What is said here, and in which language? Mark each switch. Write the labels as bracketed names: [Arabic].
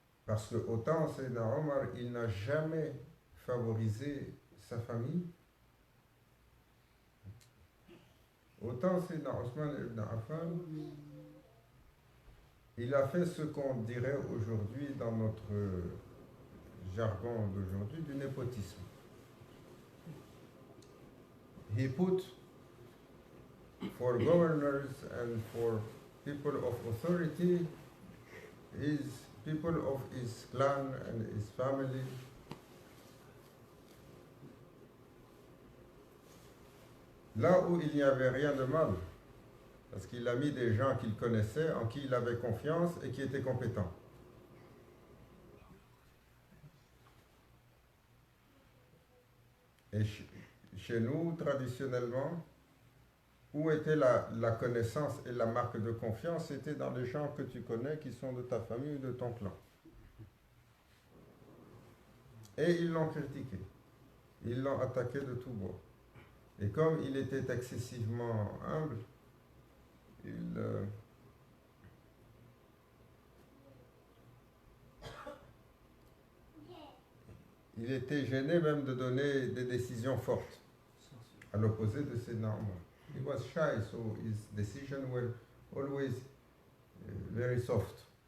[French] Parce que autant Sayyidina Omar, il n'a jamais favorisé sa famille, autant Sayyidina Othman ibn Affan, il a fait ce qu'on dirait aujourd'hui dans notre jargon d'aujourd'hui du népotisme. [English] He put for governors and for people of authority his people of his clan and his family. [French] Là où il n'y avait rien de mal, parce qu'il a mis des gens qu'il connaissait, en qui il avait confiance et qui étaient compétents. Et chez nous, traditionnellement, où était la connaissance et la marque de confiance? C'était dans les gens que tu connais, qui sont de ta famille ou de ton clan. Et ils l'ont critiqué. Ils l'ont attaqué de tous bords. Et comme il était excessivement humble, il était gêné même de donner des décisions fortes, à l'opposé de Sayyidina Omar. [English] He was shy, so his decisions were always very soft.